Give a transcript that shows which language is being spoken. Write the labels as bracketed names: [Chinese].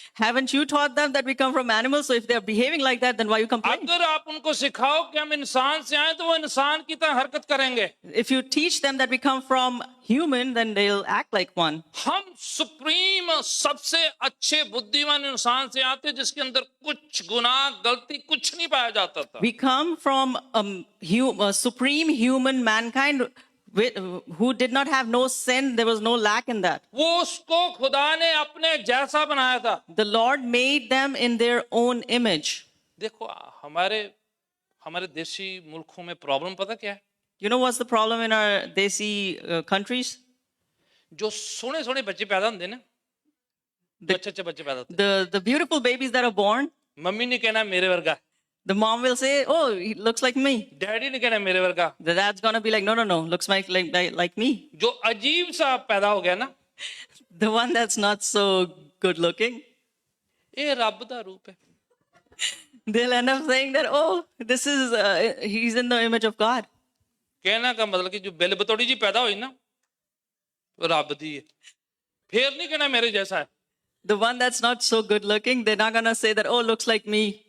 [English] Haven't you taught them that we come from animals? So if they're behaving like that, then why you complain? [Hindi] अगर आप उनको सिखाओ कि हम इंसान से आए तो वो इंसान की तरह हरकत करेंगे। [English] If you teach them that we come from human, then they'll act like one. [Hindi] हम सुप्रीम सबसे अच्छे बुद्धिमान इंसान से आते जिसके अंदर कुछ गुनाह गलती कुछ नहीं पाया जाता था। [English] We come from a supreme human mankind who did not have no sin. There was no lack in that. [Hindi] वो उसको खुदा ने अपने जैसा बनाया था। [English] The Lord made them in their own image. [Hindi] देखो हमारे देशी मुल्कों में प्रॉब्लम पता क्या है? [English] You know what's the problem in our desi countries? [Hindi] जो सोने सोने बच्चे पैदा होते हैं ना, अच्छे बच्चे पैदा होते [English] The beautiful babies that are born, [Hindi] हैं, मम्मी ने कहना मेरे वर्गा, [English] the mom will say, oh, he looks like me. [Hindi] Daddy ने कहना मेरे वर्गा। [English] The dad's gonna be like, no, looks like me. [Hindi] जो अजीब सा पैदा हो गया ना, [English] The one that's not so good looking, [Hindi] ये रब दा रूप है। [English] they'll end up saying that, oh, this is, he's in the image of God. [Hindi] कहना का मतलब कि जो बिल बतौड़ी जी पैदा हुई ना, वो रब दी है। फिर नहीं कहना मेरे जैसा है। [English] The one that's not so good looking, they're not gonna say that, oh, looks like me.